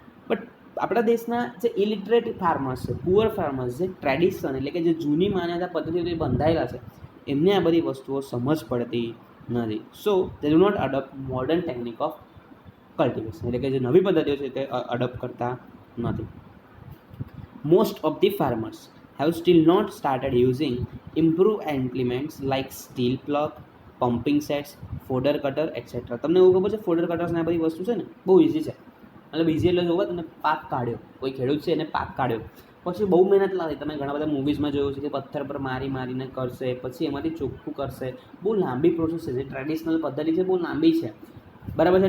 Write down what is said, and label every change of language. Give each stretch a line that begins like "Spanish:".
Gujarati: But આપણા દેશના જે ઇલિટરેટ ફાર્મર્સ છે, પુઅર ફાર્મર્સ, જે ટ્રેડિશન એટલે કે જે જૂની માન્યતા પદ્ધતિઓથી બંધાયેલા છે, એમને આ બધી વસ્તુઓ સમજ પડતી નથી.
English: So they do not adopt modern technique of cultivation.
Gujarati: એટલે કે જે નવી પદ્ધતિઓ છે તે અડોપ્ટ કરતા નથી.
English: Most of the farmers have still not started using improved implements like steel plug, pumping sets, fodder cutter, etc.
Gujarati: તમને એવું ખબર છે ફોડર કટર્સ ને આ બધી વસ્તુ છે ને બહુ ઇઝી છે. મતલબ ઇઝી એટલે જોવા તમે પાક કાઢ્યો, કોઈ ખેડૂત છે એને પાક કાઢ્યો, પછી બહુ મહેનત લાગે. તમે ઘણા બધા મૂવીઝમાં જોયું છે કે પથ્થર પર મારીને કરશે, પછી એમાંથી ચોખ્ખું કરશે. બહુ લાંબી પ્રોસેસ છે, જે ટ્રેડિશનલ પદ્ધતિ છે બહુ લાંબી છે, બરાબર છે.